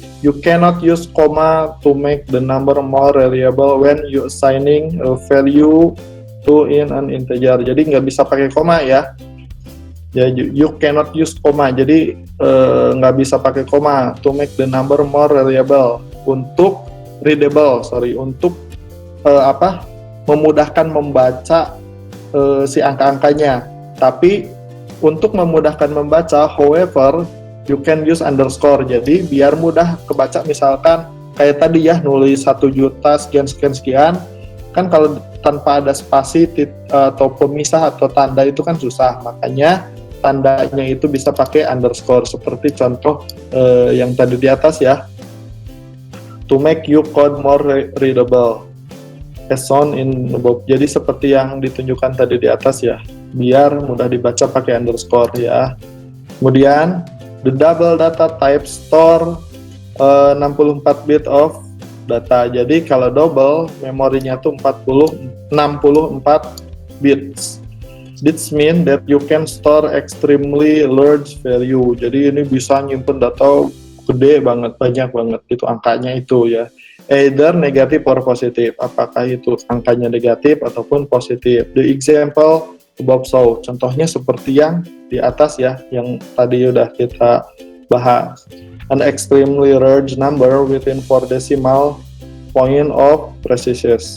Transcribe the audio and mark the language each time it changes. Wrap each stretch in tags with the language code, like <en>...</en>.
<en>You cannot use comma to make the number more reliable when you assigning a value to in an integer.</en> <id>Jadi nggak bisa pakai koma ya.</id> <en>Ya, you cannot use comma.</en> <id>Jadi nggak bisa pakai koma</id> <en>to make the number more reliable,</en> <id>untuk readable, untuk memudahkan membaca si angka-angkanya. Tapi untuk memudahkan membaca,</id> <en>however, you can use underscore.</en> <id>Jadi biar mudah kebaca, misalkan kayak tadi ya, nulis 1 juta sekian, kan kalau tanpa ada spasi atau pemisah atau tanda itu kan susah, makanya tandanya itu bisa pakai underscore, seperti contoh yang tadi di atas ya.</id> <en>to make your code more readable as shown in above.</en> <id>Jadi seperti yang ditunjukkan tadi di atas ya, biar mudah dibaca pakai underscore ya. Kemudian</id> <en>the double data type store 64 bit of data.</en> <id>Jadi kalau double memorinya tuh 64 bits.</id> <en>This mean that you can store extremely large value.</en> <id>Jadi ini bisa nyimpen data gede banget, banyak banget itu angkanya itu ya.</id> <en>Either negatif or positif.</en> <id>Apakah itu angkanya negatif ataupun positif.</id> <en>The example above show.</en> <id>Contohnya seperti yang di atas ya, yang tadi udah kita bahas.</id> <en>An extremely large number within 4 decimal point of precision.</en>